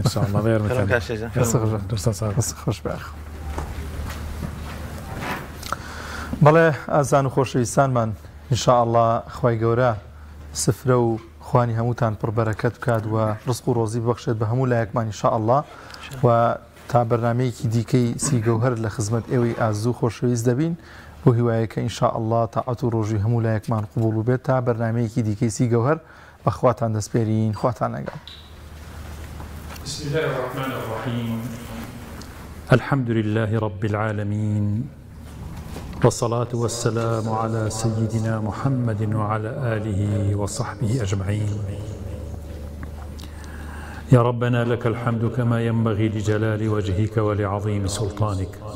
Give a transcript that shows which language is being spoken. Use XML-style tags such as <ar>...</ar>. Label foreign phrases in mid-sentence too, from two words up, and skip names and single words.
<ckb>خۆش باخ بەڵێ ئازان و خۆشەویستانمان</ckb> <ar>ئینشاءالله</ar> <ckb>خوای گەورە سفرە و خوانی هەمووتان پڕبەرەکەت بکات و ڕزق و ڕۆزی ببەخشێت بە هەموو لایەکمان</ckb> <ar>ئینشاءالله</ar> <ckb>و تا بەرنامەیەکی دیکەی سیگەوهەر لە خزمەت ئێوەی ئازوو خۆشەویست دەبین بۆ هیوایەکە</ckb> <ar>ئینشاءالله</ar> <ckb>تاعەت و ڕۆژی هەموو لایەکمان قبوڵ بێت تا بەرنامەیەکی دیکەی سیگەوهەر بە خواتان دەسپێرین خواتان لەگەڵ</ckb> <ar>بسم الله الرحمن الرحيم الحمد لله رب العالمين والصلاة والسلام على سيدنا محمد وعلى آله وصحبه أجمعين يا ربنا لك الحمد كما ينبغي لجلال وجهك ولعظيم سلطانك</ar>